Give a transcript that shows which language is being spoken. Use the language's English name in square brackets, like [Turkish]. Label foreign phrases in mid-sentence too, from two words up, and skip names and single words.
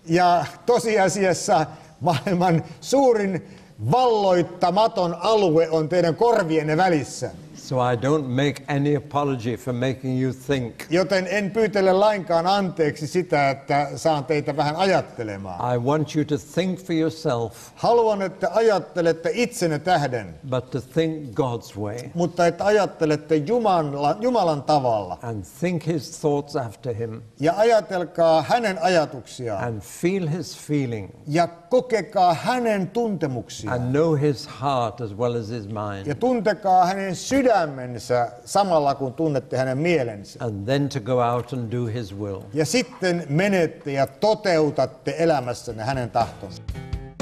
[Finnish] Ja tosiasiassa maailman suurin valloittamaton alue on teidän korvienne välissä. [English] So I don't make any apology for making you think. [Finnish] Joten en pyytele lainkaan anteeksi sitä, että saan teitä vähän ajattelemaan. [English] I want you to think for yourself, [Finnish] Haluan, että ajattelette itsenne tähden, [English] but to think God's way [Finnish] mutta että ajattelette Jumalan tavalla. [English] and think his thoughts after him [Finnish] Ja ajatelkaa hänen ajatuksiaan [English] and feel his feeling [Finnish] ja kokekaa hänen tuntemuksiaan. [English] and know his heart as well as his mind. [Finnish] Ja tuntekaa hänen sydämensä samalla kun tunnette hänen mielensä. [English] And then to go out and do his will. [Finnish] Ja sitten menette ja toteutatte elämässänne hänen tahtonsa.